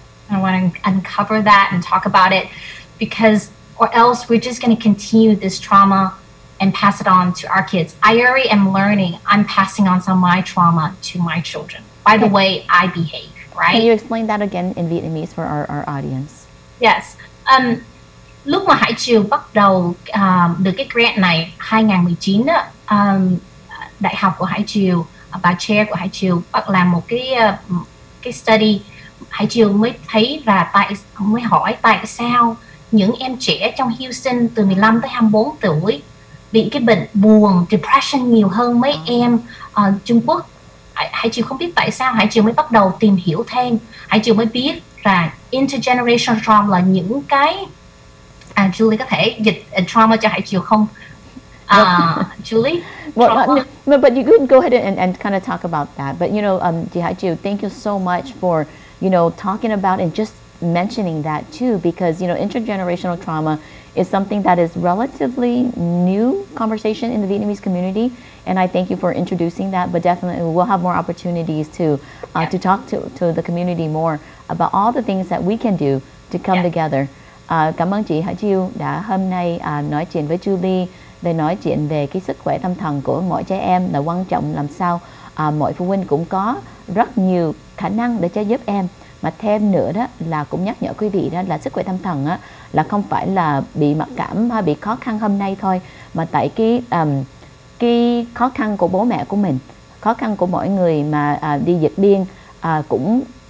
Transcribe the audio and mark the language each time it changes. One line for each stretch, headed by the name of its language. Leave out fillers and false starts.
English: I want to uncover that and talk about it, because or else we're just going to continue this trauma and pass it on to our kids. I already am learning. I'm passing on some of my trauma to my children by the way I behave, right? Can you explain that again in Vietnamese for our audience? Yes.
Vietnamese: Lúc mà HaiTrieu bắt đầu được cái grant này 2019 á, đại học của HaiTrieu, bà chair của HaiTrieu bắt làm một cái study. HaiTrieu mới thấy là mới hỏi tại sao những em trẻ trong Houston từ 15 tới 24 tuổi bị cái bệnh buồn, depression nhiều hơn mấy em Trung Quốc. HaiTrieu không biết tại sao. HaiTrieu mới bắt đầu tìm hiểu thêm. HaiTrieu mới biết là intergenerational trauma là những cái Julie có thể dịch trauma cho HaiTrieu không?
English: Julie? Well, no, but you could go ahead and kind of talk about that. But, you know, HaiTrieu, thank you so much for, you know, talking about and just mentioning that too, because, you know, intergenerational trauma is something that is relatively new conversation in the Vietnamese community. And I thank you for introducing that, but definitely we'll have more opportunities to talk to the community more about all the things that we can do to come together.
Vietnamese: Cảm ơn chị HaiTrieu đã hôm nay nói chuyện với Julie để nói chuyện về cái sức khỏe tâm thần của mỗi trẻ em, là quan trọng làm sao mỗi phụ huynh cũng có rất nhiều khả năng để cho giúp em. Mà thêm nữa đó là cũng nhắc nhở quý vị đó là sức khỏe tâm thần á, là không phải là bị mặc cảm hay bị khó khăn hôm nay thôi, mà tại cái khó khăn của bố mẹ của mình, khó khăn của mỗi người mà đi vượt biên cũng